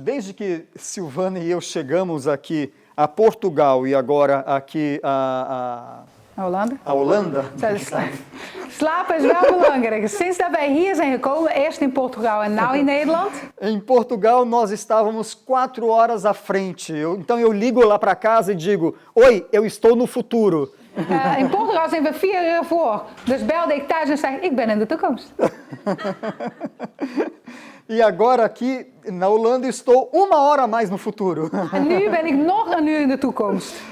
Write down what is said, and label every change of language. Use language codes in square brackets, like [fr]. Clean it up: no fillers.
[pt] Desde que Silvana e eu chegamos aqui a Portugal e agora aqui Holanda. a Holanda, [nl] Slapen is wel belangrijk. Sinds dat wij hier zijn gekomen, eerst in Portugal en nu in Nederland. [pt] em Portugal nós estávamos 4 horas à frente. Então eu ligo lá para casa e digo: Oi, eu estou no futuro. [nl] In Portugal zijn we 4 uur voor. Dus belde ik thuis en zei, ik ben in de toekomst. [pt] E agora aqui na Holanda estou 1 hora a mais no futuro. [nl] En nu ben ik nog 1 uur in de toekomst.